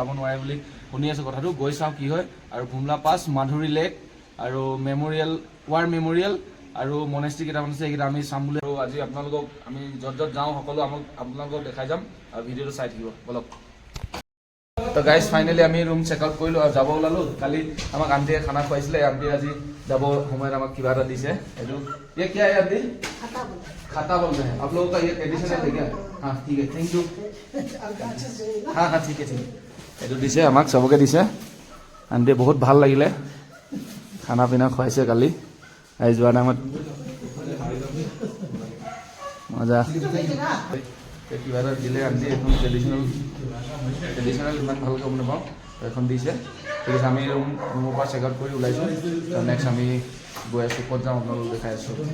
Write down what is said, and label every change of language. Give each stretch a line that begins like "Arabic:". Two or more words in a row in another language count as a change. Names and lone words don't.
Assamese: যাব নোৱাৰে বুলি শুনি আছোঁ কথাটো গৈ চাওঁ কি হয় আৰু বুমলা পাছ মাধুৰী লেক আৰু মেমৰিয়েল
English: war memorial
Assamese: আৰু মনেষ্ট্ৰি কেইটামান আছে সেইকেইটা আমি চাম বুলি আৰু আজি আপোনালোকক আমি য'ত যাওঁ সকলো আপোনালোকক দেখাই যাম আৰু ভিডিঅ'টো চাই থাকিব বলক তো গাইজ ফাইনেলি আমি
English: room check out
Assamese: কৰিলোঁ আৰু যাব ওলালোঁ কালি আমাক আণ্টিয়ে খানা খুৱাইছিলে আণ্টিয়ে আজি যাব সময়ত আমাক কিবা এটা দিছে এইটো
Hindi: ये क्या है आंटी खाता बोलते हैं आप लोगों का ये ट्रेडिशनल है क्या हाँ ठीक है
English: thank you
Hindi: हाँ हाँ ठीक है
Assamese: এইটো দিছে আমাক চবকে দিছে আণ্টিয়ে বহুত ভাল লাগিলে খানা পিনা খুৱাইছে কালি আহি যোৱা টাইমত মজা কিবা এটা দিলে আণ্টি এখন ট্ৰেডিশ্যনেল ইমান ভালকৈ গম নাপাওঁ এখন দিছে ঠিক আছে আমি ৰুমৰ পৰা
English: check out
Assamese: কৰি ওলাইছোঁ নেক্সট আমি গৈ আছোঁ ক'ত যাওঁ আপোনালোক দেখাই আছোঁ